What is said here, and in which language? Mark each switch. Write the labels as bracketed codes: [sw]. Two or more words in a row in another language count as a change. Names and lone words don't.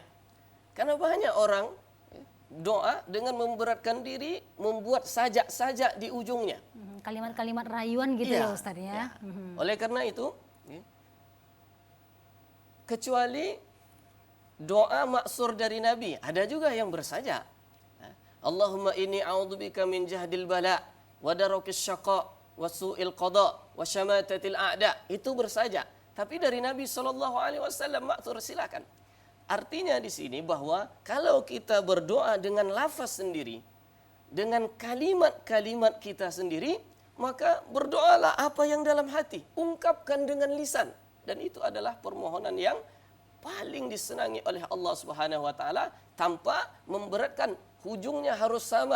[id] Karena banyak orang ya, doa dengan memberatkan diri membuat sajak-sajak di ujungnya. Kalimat-kalimat rayuan gitu ya, Iya, Ustaz ya. Oleh karena itu, ya, kecuali doa maksur dari Nabi, ada juga yang bersajak. [ar] اللهم إني أعوذ بك من جهد البلاء ودرك الشقاء وسوء القضاء وشماتة الأعداء. [id] Itu bersajak. Tapi dari Nabi SAW maksur, silakan. Artinya di sini bahwa kalau kita berdoa dengan lafaz sendiri, dengan kalimat-kalimat kita sendiri, maka berdoalah apa yang dalam hati, ungkapkan dengan lisan, dan itu adalah permohonan yang paling disenangi oleh Allah [ar] سبحانه وتعالى [id] tanpa memberatkan, hujungnya harus sama.